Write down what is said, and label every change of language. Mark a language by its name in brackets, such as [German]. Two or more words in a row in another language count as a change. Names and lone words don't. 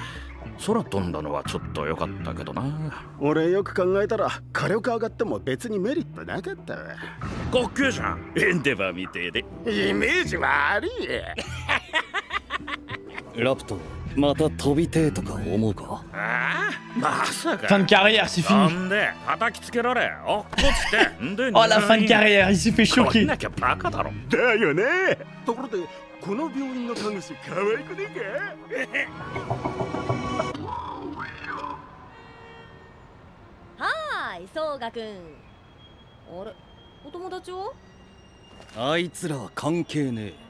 [Japanese] 空飛んだのはちょっと良かったけどな。俺よく考えたら火力上がっても別にメリットなかったわ。かっけえじゃん、エンデバーみてえで。イメージ悪い。ラプト、また飛びてえとか思うか？ああ、まさか。 [French] Fin de carrière, c'est fini. Oh la fin de carrière, il s'est fait choquer. [Japanese] だよね。ところでこの病院の看護師可愛くねえか？はーい、そうがくん。あれ、お友達は？あいつらは関係ねえ。